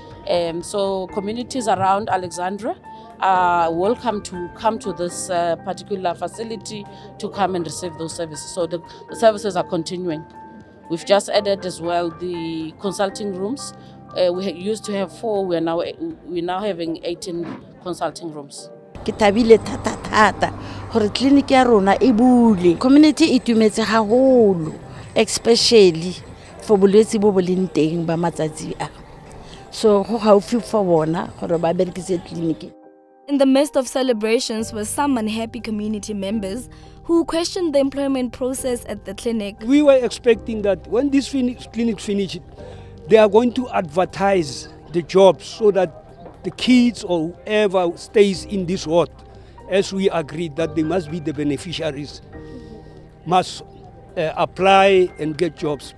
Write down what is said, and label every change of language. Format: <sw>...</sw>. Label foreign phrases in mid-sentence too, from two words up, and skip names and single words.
<en>So communities around Alexandra are welcome to come to this particular facility to come and receive those services. So the services are continuing. We've just added as well the consulting rooms. We used to have 4, we're now having 18 consulting rooms.</en> <st>Ke tabile thata hore clinic ya rona e bule. Community e tumetse haholo,</st> <en>especially for</en> <st>bolwetse bo boleng teng ba matsatsi a. So ho haufi for bona hore ba berekise clinic.</st> <en>In the midst of celebrations were some unhappy community members who questioned the employment process at the clinic. We were expecting that when this clinic finishes, they are going to advertise the jobs so that the kids or whoever stays in this ward, as we agreed that they must be the beneficiaries, must apply and get jobs.</en>